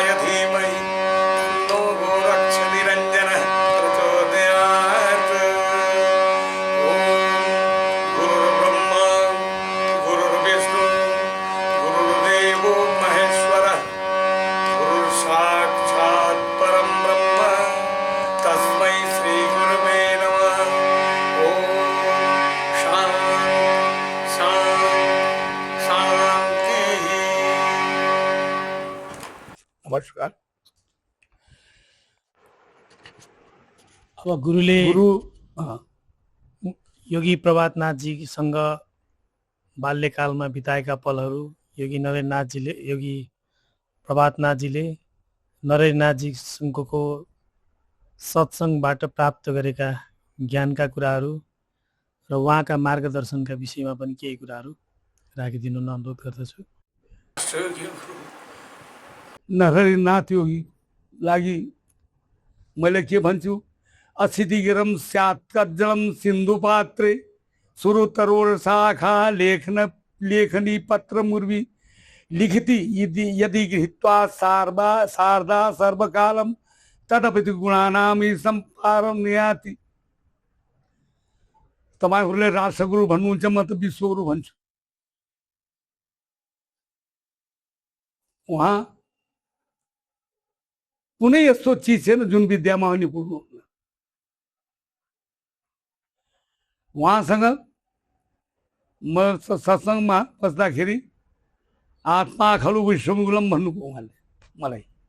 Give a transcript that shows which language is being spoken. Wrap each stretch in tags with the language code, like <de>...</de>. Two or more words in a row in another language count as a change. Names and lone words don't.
<sa>धीमहि तन्नो गोरक्षनिरञ्जनः प्रचोदयात् ॐ गुरुर्ब्रह्मा गुरुर्विष्णु गुरुर्देवो महेश्वरः गुरुर्साक्षात् परं ब्रह्म तस्मै श्रीगुरुवे नमः ॐ शान्ति शान्तिः</sa> <ne>नमस्कार। अब गुरुले गुरु हाँ, योगी प्रभातनाथजीसँग बाल्यकालमा बिताएका पलहरू योगी नरेन्द्रनाथजीले योगी प्रभातनाथजीले नरेन्द्रनाथजीसँगको सत्सङ्गबाट प्राप्त गरेका ज्ञानका कुराहरू र उहाँका मार्गदर्शनका विषयमा पनि केही कुराहरू राखिदिनु अनुरोध गर्दछु। नरहरिनाथ योगी लागि मैले के भन्छु,</ne> <sa>असिधिगिरम स्यात् कज्जलम सिन्धु पात्रे सुरुतरोर शाखा लेखनी पत्र मुर्वी लिखिति यदि गृहीत्वा शारदा सर्वकालम तदपि गुणानाम सम्पारम नियाति।</sa> <ne>तपाईहरुले राष्ट्रगुरु भन्नुहुन्छ, म त विश्वगुरु भन्छु। उहाँ कुनै यस्तो चिज छैन जुन विद्यामा पनि पुग्नुहुन्न। उहाँसँग म सत्सङ्गमा बस्दाखेरि</ne> <sa>आत्मा खलु विश्वमूलम</sa> <ne>भन्नुभयो उहाँले मलाई।</ne>